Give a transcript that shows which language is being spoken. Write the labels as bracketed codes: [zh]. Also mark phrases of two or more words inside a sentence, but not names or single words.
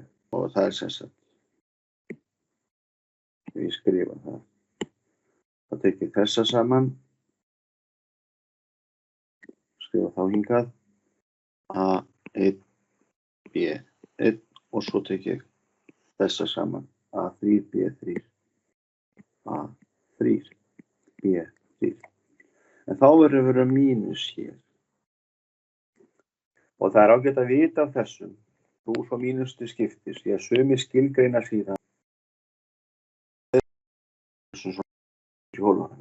[is] Og það er sem sagt. Ég skrifa það. Þá tek ég þessa saman. Skrifa þá hingað. A1, B1 og svo tek ég þessa saman. A3, B3. A3, B3. En þá verður að vera mínus hér. Og það er ágætt að vita af þessum. Plús og mínus til skiptis. Því að sumir skilgreina síðan. Þessum svona í hólunum.